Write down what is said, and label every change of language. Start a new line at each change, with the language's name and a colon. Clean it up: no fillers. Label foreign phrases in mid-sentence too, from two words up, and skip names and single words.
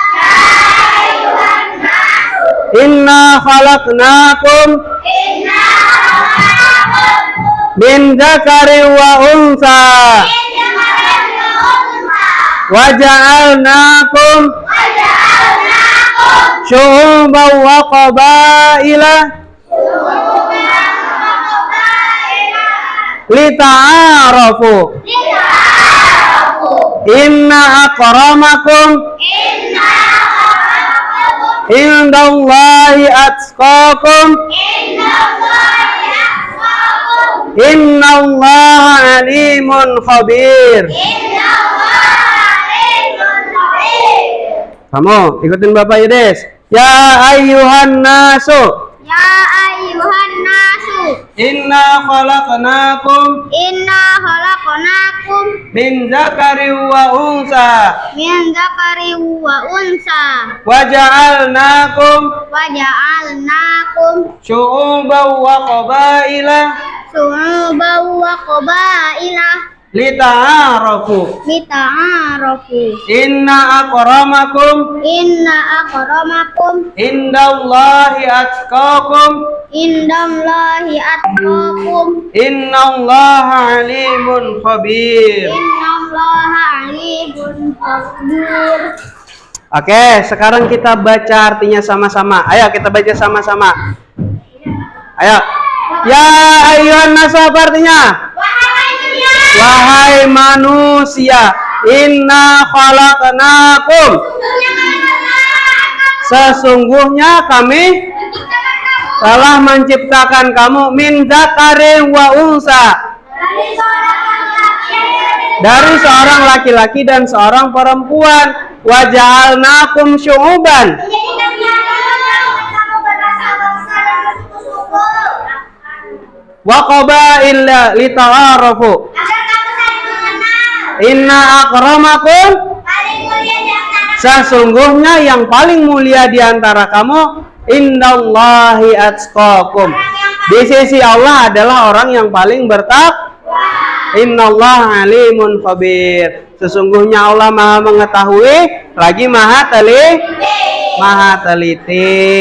Arabic: إنا خلقناكم من ذكر وأنثى وجعلناكم شعوبا وقبائل لتعارفوا. إن أكرمكم عند الله أتقاكم إن الله عليم خبير.
Indonesian: Kamu ikutin Bapak Yudis.
Arabic: يا أيها الناس. يا أيها الناس. إنا خلقناكم إنا خلقناكم من ذكر وأنثى من ذكر وأنثى wa ja'alnakum wa ja'alnakum شعوبا وقبائل شعوبا وقبائل lita'arafu lita'arafu. إن أكرمكم إن أكرمكم عند الله أتقاكم عند الله أتقاكم إن الله عليم خبير. إن الله عليم خبير.
Indonesian: Oke, sekarang kita baca artinya sama-sama. Ayo kita baca sama-sama. Ayo.
Arabic: يا أيها الناس,
Indonesian: apa artinya? Wahai manusia,
Arabic: إنا خلقناكم,
Indonesian: sesungguhnya kami telah menciptakan kamu
Arabic: من ذكر وأنثى,
Indonesian: dari seorang laki-laki dan seorang perempuan,
Arabic: وجعلناكم شعوبا, وقبائل لتعارفوا إن أكرمكم,
Indonesian: sesungguhnya yang paling mulia di antara kamu
Arabic: عند الله أتقاكم,
Indonesian: di sisi Allah adalah orang yang paling bertakwa.
Arabic: إن الله عليم خبير,
Indonesian: sesungguhnya Allah maha mengetahui lagi maha teliti.